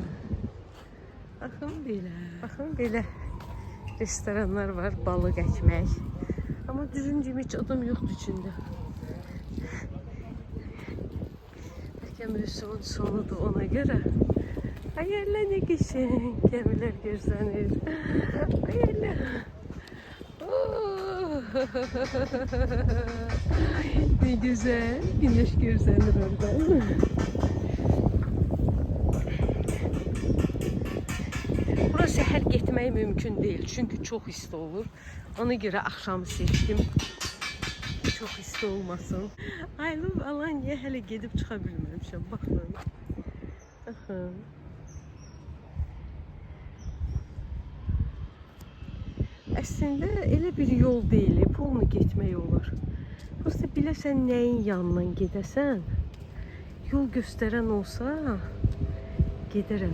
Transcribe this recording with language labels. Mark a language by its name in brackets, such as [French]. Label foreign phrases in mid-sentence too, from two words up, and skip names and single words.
[Azerbaijani] Baxın belə. Baxın belə restoranlar var, balıq əkmək. Amma düzüncüm heç adam yoxdur içində. Bəlkə mövsümün sonudur ona görə. Ay Allah [Turkish] ne geçen [Azerbaijani] gəmilər görsənir. Ay Allah. [Turkish] Ne güzel güneş görsənir oradan. Burası [Azerbaijani] səhər getmək [Turkish] mümkün değil çünkü çok isti olur. Ona göre akşamı seçtim. Çok isti olmasın. [Azerbaijani] Aylov Alanya'ya hələ gedib çıxa bilməmişəm. Baxın. Baxın. Əslində elə bir yol deyil, pulunu getmək olar. Prosta biləsən nəyin yanından gedəsən, yol göstərən olsa gedərəm.